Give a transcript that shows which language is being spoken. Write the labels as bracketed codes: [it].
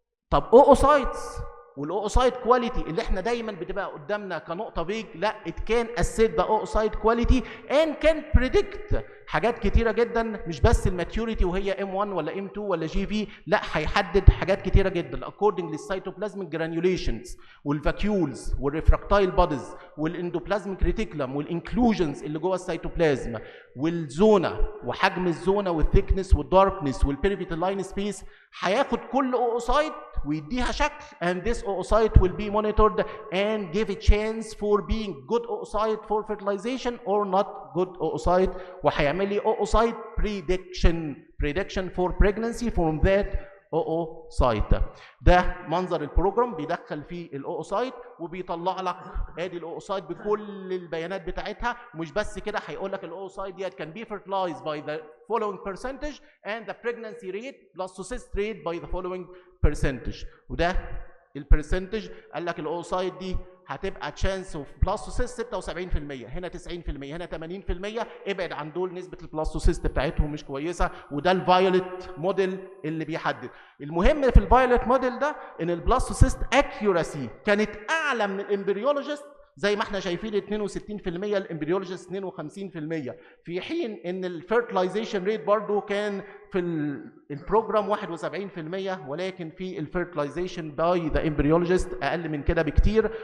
[ar] طب اوسايتس والاوسايت كواليتي اللي احنا دايما بتبقى قدامنا كنقطه فيج، لا ات كان اسيت ذا اوسايت كواليتي ان كان بريدكت حاجات كتيره جدا، مش بس الماتيوريتي وهي M1 ولا M2 ولا GV، لا هيحدد حاجات كتيره جدا according للسيتوبلازميك جرانيوليشنز والفاكيولز والريفراكتايل بوديز والاندوبلازميك ريتيكولم والانكلوجنز اللي جوه السيتوبلازم والزونه وحجم الزونه والثيكنس والداركنس والبيريفيتال لاين سبيس. هياخد كل اوسايت ويديها شكل [en] and this oocyte will be monitored and give a chance for being good oocyte for fertilization or not good oocyte، [ar] وهيعمل لي [en] oocyte prediction for pregnancy from that oocyte. [ar] ده منظر البروجرام، بيدخل فيه الاوسايت وبيطلع لك ادي الاوسايت بكل البيانات بتاعتها. ومش بس كده، هيقول لك الاوسايت ديت [en] can be fertilized by the following percentage and the pregnancy rate blastocyst rate by the following percentage. [ar] وده البرسنتج قال لك الاوسايت دي هتبقى تشانس اوف بلاستوسيست 76%، هنا 90%، هنا 80%. ابعد عن دول نسبه البلاستوسيست بتاعتهم مش كويسه، وده الفايوليت موديل اللي بيحدد. المهم في الفايوليت موديل ده ان البلاستوسيست اكيوراسي كانت اعلى من الامبريولوجيست زي ما احنا شايفين 62%، الامبريولوجيست 52%، في حين ان الفيرتلايزيشن ريت برضو كان في البروجرام 71%، ولكن في الفيرتلايزيشن باي ذا امبريولوجيست اقل من كده بكتير.